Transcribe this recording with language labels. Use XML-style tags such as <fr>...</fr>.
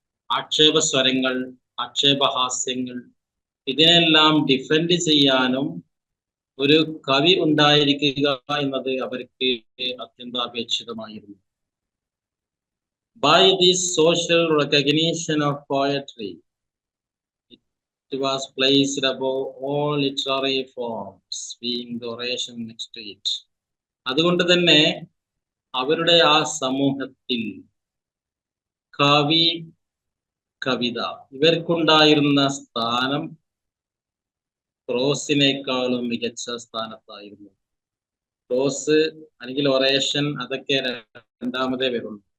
<ml>ആക്ഷേപസ്വരങ്ങൾ, ആക്ഷേപഹാസ്യങ്ങൾ, ഇതിനെല്ലാം ഡിഫെൻഡ് ചെയ്യാനും ഒരു കവി ഉണ്ടായിരിക്കുക എന്നത് അവർക്ക് അത്യന്താപേക്ഷിതമായിരുന്നു.</ml> <en>By this social recognition of poetry, it was placed above all literary forms, being the oration next to it.</en> <ml>അതുകൊണ്ട് തന്നെ അവരുടെ ആ സമൂഹത്തിൽ കവി, കവിത ഇവർക്കുണ്ടായിരുന്ന സ്ഥാനം പ്രോസിനേക്കാളും മികച്ച സ്ഥാനത്തായിരുന്നു. പ്രോസ് അല്ലെങ്കിൽ ഒറേഷൻ അതൊക്കെ രണ്ടാമതേ വരുള്ളൂ.</ml>